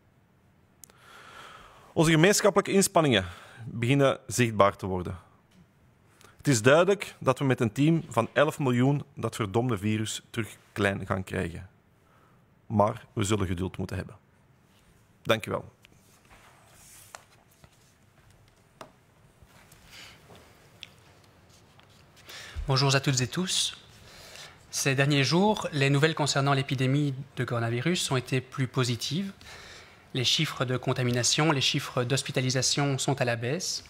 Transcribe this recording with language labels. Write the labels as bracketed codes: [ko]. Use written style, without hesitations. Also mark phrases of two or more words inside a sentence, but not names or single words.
[nl] Onze gemeenschappelijke inspanningen beginnen zichtbaar te worden. Het is duidelijk dat we met een team van 11 miljoen dat verdomde virus terug klein gaan krijgen. Maar we zullen geduld moeten hebben. Dank u wel. [fr] Bonjour à toutes et tous. Ces derniers jours, les nouvelles concernant l'épidémie de coronavirus ont été plus positives. Les chiffres de contamination, les chiffres d'hospitalisation sont à la baisse.